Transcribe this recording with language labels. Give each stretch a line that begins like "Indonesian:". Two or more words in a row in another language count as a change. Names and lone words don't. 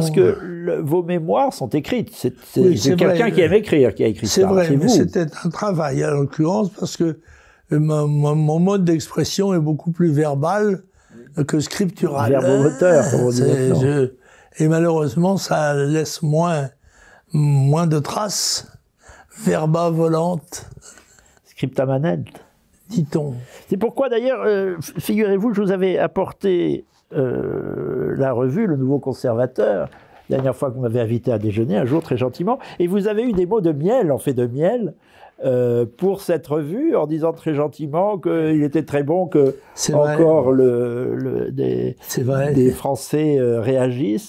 French: Parce que vos mémoires sont écrites. C'est quelqu'un qui aime écrire qui a écrit ça. C'est vrai, mais c'était un travail, en l'occurrence, parce que mon mode d'expression est beaucoup plus verbal que scriptural. Verbomoteur, comme on dit maintenant. Et malheureusement, ça laisse moins de traces.
Latin: Verba volante. Scripta manent,
French: dit-on. C'est pourquoi d'ailleurs, figurez-vous, je vous avais apporté la revue, le Nouveau Conservateur, la dernière fois que vous m'avez invité à déjeuner, un jour très gentiment, et vous avez eu des mots de miel, en fait de miel, pour cette revue, en disant très gentiment qu'il était très bon que encore des Français réagissent.